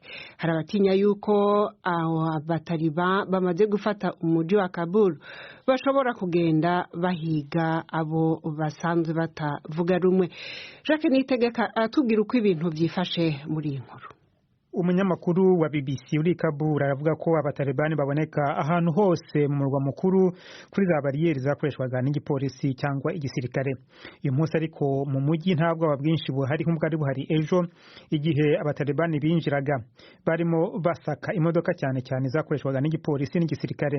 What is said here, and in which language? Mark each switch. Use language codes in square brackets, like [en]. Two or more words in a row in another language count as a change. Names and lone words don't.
[rn] Hari abatinya yuko abataliba bamaze gufata umuji wa Kabul bashobora kugenda bahiga abo basanzwe batavuga rumwe. [rw] Jacques Nitegeka atubwira uko ibintu byifashe muri iyi nkuru. Umunyamakuru wa BBC uri Kabul aravuga ko abatalibani baboneka ahantu hose mu murwa mukuru kuri za bariyeri zakoreshwaga n'igipolisi cyangwa igisirikare. Uyu munsi ariko mu mujyi ntabwo ababwinshi buhari nk'ubwari buhari ejo igihe abatalibani binjiraga, barimo basaka imodoka cyane cyane zakoreshwaga n'igipolisi n'igisirikare.